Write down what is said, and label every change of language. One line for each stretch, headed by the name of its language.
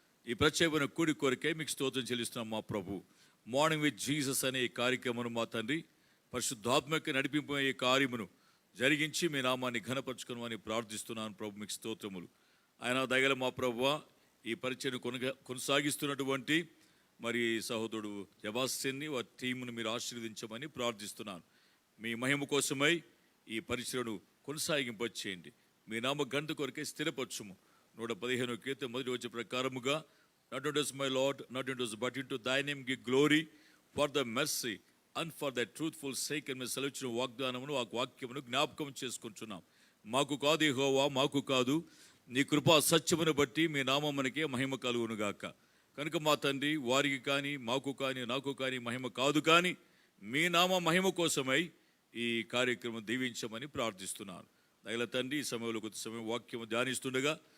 Telugu: ఈ ప్రత్యేకమైన కూడి కోరికై మీకు స్తోత్రం చెల్లిస్తున్నాం మా ప్రభు. మార్నింగ్ విత్ జీసస్ అనే ఈ కార్యక్రమను మా తండ్రి పరిశుద్ధాత్మక నడిపింపు ఈ కార్యమును జరిగించి మీ నామాన్ని ఘనపరచుకోమని ప్రార్థిస్తున్నాను ప్రభు. మీకు స్తోత్రములు. ఆయన దయగల మా ప్రభువా, ఈ పరిచయను కొనసాగిస్తున్నటువంటి మరి సహోదరుడు జబాస్టన్ని వారి టీమును మీరు ఆశీర్వదించమని ప్రార్థిస్తున్నాను. మీ మహిమ కోసమై ఈ పరిచయను కొనసాగింపచేయండి. మీ నామ గంట కొరకే స్థిరపరచుము. 115 కీర్తన మొదటి వచ్చే ప్రకారముగా,
English: not unto us my Lord, not unto us but into thy name give glory for the mercy and for the truthful sake
Telugu: అని సెలవిచ్చిన వాగ్దానమును ఆ వాక్యమును జ్ఞాపకం చేసుకుంటున్నాం. మాకు కాదు యెహోవా, మాకు కాదు, నీ కృపా సత్యమును బట్టి మీ నామమునకే మహిమ కలుగునుగాక. కనుక మా తండ్రి, వారికి కానీ మాకు కానీ నాకు కానీ మహిమ కాదు, కానీ మీ నామ మహిమ కోసమై ఈ కార్యక్రమం దీవించమని ప్రార్థిస్తున్నాను. దయల తండ్రి, ఈ సమయంలో కొద్ది సమయం వాక్యము ధ్యానిస్తుండగా